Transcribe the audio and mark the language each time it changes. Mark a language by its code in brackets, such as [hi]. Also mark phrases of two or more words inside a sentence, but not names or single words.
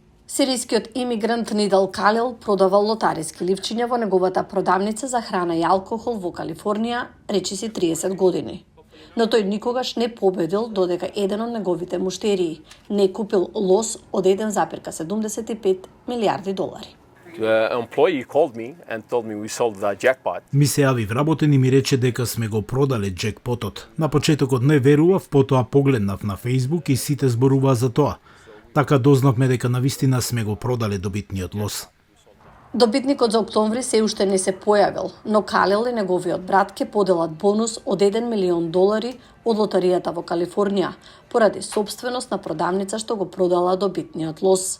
[mk] Сирискиот имигрант Нидал Калел продавал лотариски ливчиња во неговата продавница за храна и алкохол во Калифорнија, речиси 30 години. Но тој никогаш не победил додека еден од неговите муштерии не купил лос од 1,75 милиарди долари. [en] The employee called me and told me we sold the jackpot. [mk] Ми се јави вработен и ми рече дека сме го продале джекпотот. На почетокот не верував, потоа погледнав на Facebook и сите зборуваа за тоа. Така дознавме дека навистина сме го продале добитниот лос. Добитникот за октомври се уште не се појавил, но Калел и неговиот брат ќе поделат бонус од 1 милион долари од лотаријата во Калифорнија, поради собственост на продавница што го продала добитниот лос.